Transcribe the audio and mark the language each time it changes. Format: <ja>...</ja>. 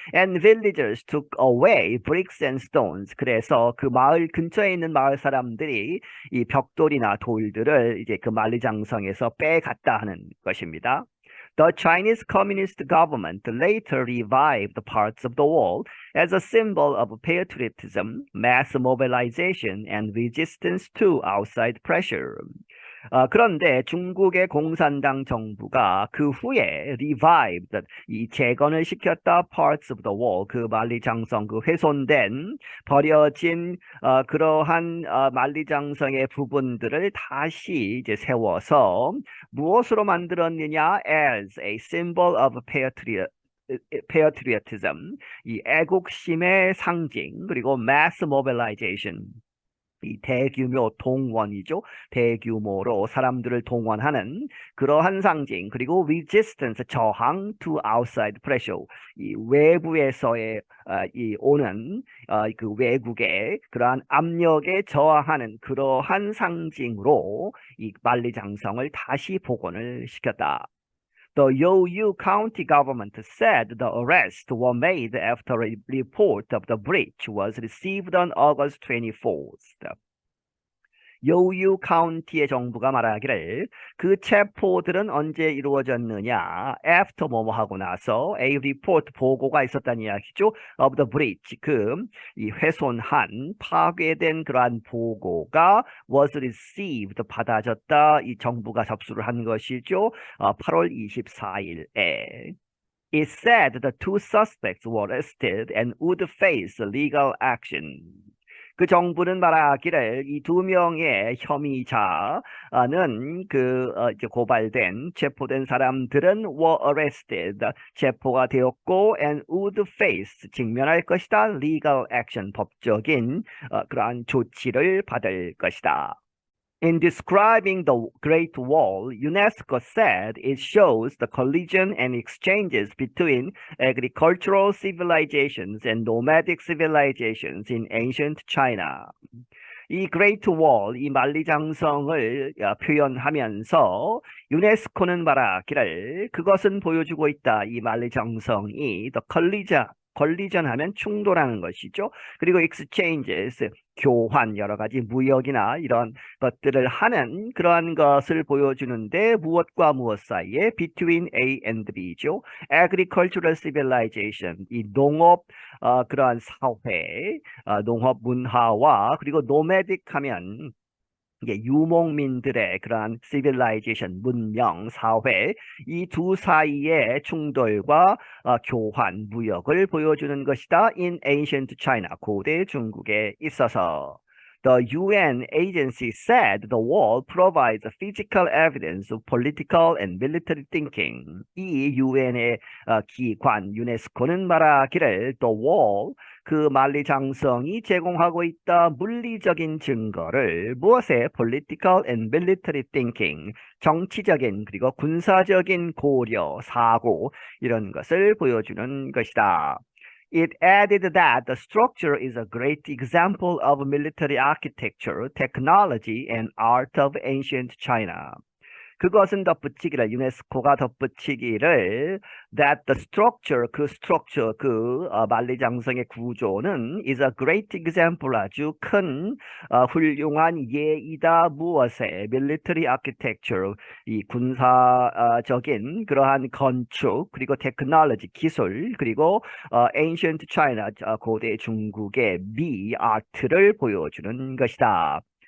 <en>And villagers took away bricks and stones.</en> <ko>그래서 그 마을 근처에 있는 마을 사람들이 이 벽돌이나 돌들을 이제 그 만리장성에서 빼갔다 하는 것입니다.</ko> <en>The Chinese Communist government later revived parts of the wall as a symbol of patriotism, mass mobilization, and resistance to outside pressure.</en> <ko>그런데 중국의 공산당 정부가 그 후에 revived, 이 재건을 시켰다</ko> <en>parts of the wall,</en> <ko>그 만리장성, 그 훼손된, 버려진 그러한 만리장성의 부분들을 다시 이제 세워서 무엇으로 만들었느냐?</ko> <en>As a symbol of patriotism,</en> <ko>이 애국심의 상징, 그리고 mass mobilization, 이 대규모 동원이죠. 대규모로 사람들을 동원하는 그러한 상징. 그리고 resistance, 저항</ko> <en>to outside pressure,</en> <ko>이 외부에서의 이 오는 그 외국의 그러한 압력에 저항하는 그러한 상징으로 이 만리장성을 다시 복원을 시켰다.</ko> <en>The Youyu County government said the arrests were made after a report of the breach was received on August 24th.</en> <ko>요유 카운티의 정부가 말하기를 그 체포들은 언제 이루어졌느냐? After 뭐뭐 하고 나서 a report 보고가 있었다는 이야기죠.</ko> <en>Of the breach,</en> <ko>이 훼손한 파괴된 그러한 보고가</ko> <en>was received,</en> <ko>받아졌다. 이 정부가 접수를 한 것이죠. 8월 24일에.</ko> <en>It said the two suspects were arrested and would face legal action.</en> <ko>그 정부는 말하기를 이 두 명의 혐의자는 이제 고발된 체포된 사람들은</ko> <en>were arrested</en> <ko>체포가 되었고</ko> <en>and would face</en> <ko>직면할 것이다 legal action 법적인 그러한 조치를 받을 것이다.</ko> <en>In describing the Great Wall, UNESCO said it shows the collision and exchanges between agricultural civilizations and nomadic civilizations in ancient China.</en> <ko>이 Great Wall, 이 만리장성을 표현하면서 유네스코는 말하기를 그것은 보여주고 있다. 이 만리장성이 the collision 하면 충돌하는 것이죠. 그리고 exchanges, 교환, 여러 가지 무역이나 이런 것들을 하는 그러한 것을 보여주는데 무엇과 무엇 사이에 between A and B죠. agricultural civilization, 이 농업 그러한 사회, 농업 문화와 그리고 nomadic 하면 이게 유목민들의 그러한 civilization, 문명, 사회 이 두 사이의 충돌과 교환, 무역을 보여주는 것이다.</ko> <en>In ancient China,</en> <ko>고대 중국에 있어서.</ko> <en>The UN agency said the wall provides physical evidence of political and military thinking.</en> <ko>이 UN의 기관, 유네스코는 말하기를 the wall, 그 만리장성이 제공하고 있다 물리적인 증거를 무엇에</ko> <en>political and military thinking</en> <ko>정치적인 그리고 군사적인 고려, 사고 이런 것을 보여주는 것이다.</ko> <en>It added that the structure is a great example of military architecture, technology, and art of ancient China.</en> <ko>그것은 덧붙이기를 유네스코가 덧붙이기를</ko> <en>that the structure</en> <ko>그 만리장성의 구조는</ko> <en>is a great example</en> <ko>아주 큰 훌륭한 예이다 무엇에 military architecture 이 군사적인 그러한 건축 그리고 technology 기술 그리고 ancient China 고대 중국의 미 아트를 보여주는 것이다.</ko>